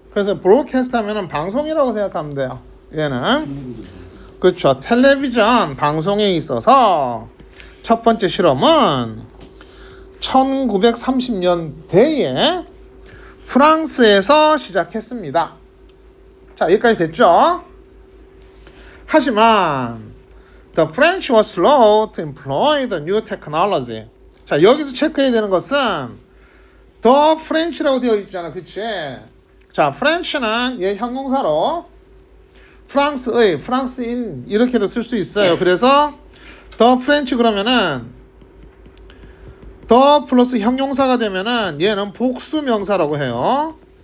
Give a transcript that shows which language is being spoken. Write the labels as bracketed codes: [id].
[ko] 그래서 브로드캐스트 하면은 방송이라고 생각하면 돼요. 얘는 그렇죠. 텔레비전 방송에 있어서 첫 번째 실험은 1930년대에 프랑스에서 시작했습니다. 자, 여기까지 됐죠? 하지만 [en] The French were slow to employ the new technology. [ko] 자, 여기서 체크해야 되는 것은 The French라고 되어 있잖아, 그치? 자, French는 얘 형용사로 프랑스의, 프랑스인 이렇게도 쓸 수 있어요. 그래서 The French 그러면은 The 플러스 형용사가 되면은 얘는 복수 명사라고 해요.